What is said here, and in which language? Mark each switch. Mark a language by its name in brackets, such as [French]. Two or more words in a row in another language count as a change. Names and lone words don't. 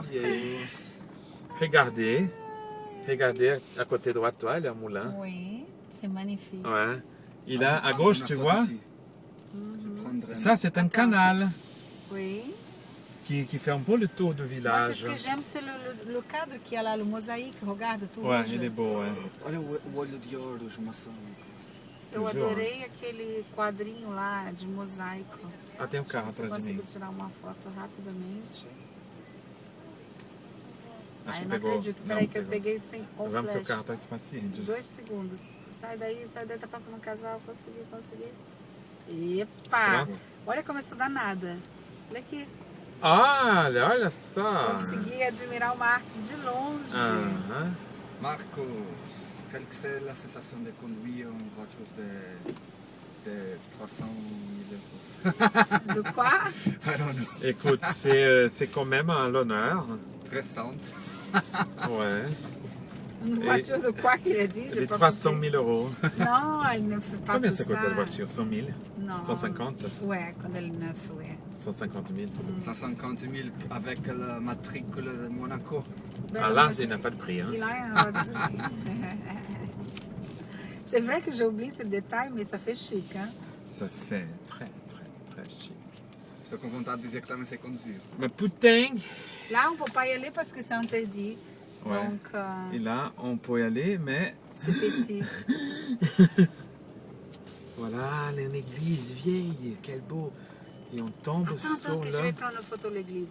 [French] Regardez à côté droit de toi, il y a un moulin. Oui, c'est magnifique. Ouais. Il a à gauche, tu vois, Mhm. ça c'est un Attends. canal Oui. qui fait un peu le tour du Moi, c'est village. ce que j'aime, c'est le cadre qui a là, le mosaïque. Regarde tout Ouais, rouge. il est beau, ouais. [Portuguese] Olha o olho de ouro de maçã. Eu [French] Toujours. [Portuguese] adorei aquele quadrinho lá de mosaico. Ah, tem um carro Você atrás de mim. conseguiu tirar uma foto rapidamente? Acho Ai, que não pegou. acredito. Não, Peraí que eu pegou. peguei sem com Vamos que o flash. carro está paciente. 2 segundos. Sai daí, tá passando um casal. Consegui. Epa! Pronto. Olha como eu sou danada. Olha aqui. Olha só. Consegui admirar uma arte de longe. Aham. [French] Marcos, quelle que c'est la sensation de conduire une voiture de 300 000 euros? Do quoi? [English] I don't know. [French] Écoute, c'est quand même un l'honneur. 300. Ouais. Une voiture de quoi qu'il a dit? J'ai Des pas 300 compris. 000 euros. Non, elle ne fait pas Combien tout c'est quoi ça. cette voiture? 100 000? Non. 150? Ouais, quand elle est neuve, ouais. 150 000. 150 000 avec la matricule de Monaco. Ben, Ah là, non, il n'a pas de prix. Hein. il a un C'est vrai que j'ai oublié ce détail, mais ça fait chic. Hein? Ça fait très, très, très chic. [Portuguese] Estou com vontade de dizer que também sei conduzir. [French] Mais putain! Là, on ne peut pas y aller parce que c'est interdit. Ouais. Donc, Et là, on peut y aller, mais c'est petit. voilà, une église vieille, quel beau. Et on tombe Attends, sur que je vais prendre une photo de l'église.